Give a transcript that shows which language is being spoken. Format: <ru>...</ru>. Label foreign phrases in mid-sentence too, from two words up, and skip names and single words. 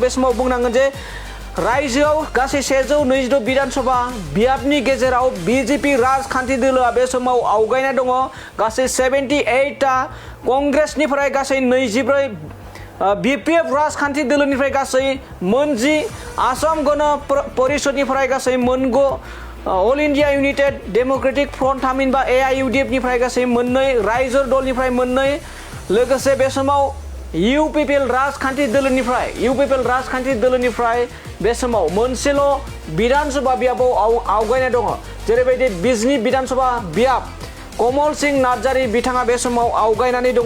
<brx>बे समाव बुंनांगोन जे रायजोआव गासै 126 विधानसभा बियाबनि गेजेराव BJP राजखान्थि दोलोआ बे समाव आवगायना दङ। गासै 78टा कंग्रेसनिफ्राय गासै 24, BPF राजखान्थि दोलोनिफ्राय गासै मोनजि, आसाम गण परिषदनिफ्राय गासै मोनगु, अल इंडिया यूनाइटेड डेमोक्रेटिक फ्रंट थामहिनबा AIUDF निफ्राय गासै मोननै, रायजो दलनिफ्राय मोननै, लोगोसे बे समाव UPPL राजखान्थि दोलोनिफ्राय बे समाव मोनसेल' विधानसभा बियाबाव आवगायना दङ। जेरैबायदि बिजनी विधानसभा बियाब कमल सिंह नार्जारी बिथाङा बे समाव आवगायनानै दङ।</brx>